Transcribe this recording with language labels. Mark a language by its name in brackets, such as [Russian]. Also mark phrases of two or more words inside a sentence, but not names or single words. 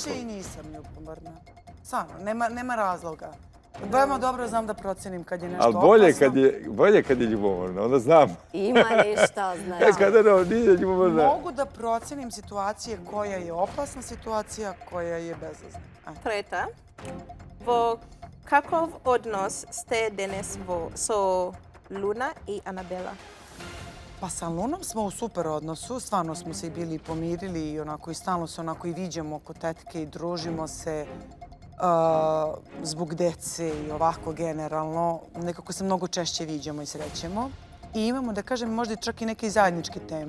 [Serbian] A sad više i nisam ljubomorna. Stvarno, nema razloga. Veoma dobro znam da procenim kad je nešto Ali opasno. bolje kad je ljubomorna, onda znam. Ima ništa, znači. Kada nije ljubomorna. Mogu da procenim situacije koja je opasna situacija, koja je bezazna. [Macedonian] Трета, во каков однос сте денес со Луна и Анабела? [Serbian] Pa sa Lunom smo u super odnosu, stvarno smo se i bili pomirili i onako i stalno se onako i viđamo oko tetke i družimo se zbog dece i ovako generalno. Nekako se mnogo češće viđamo i srećemo. I imamo, da kažem, možda čak i neke zajedničke teme.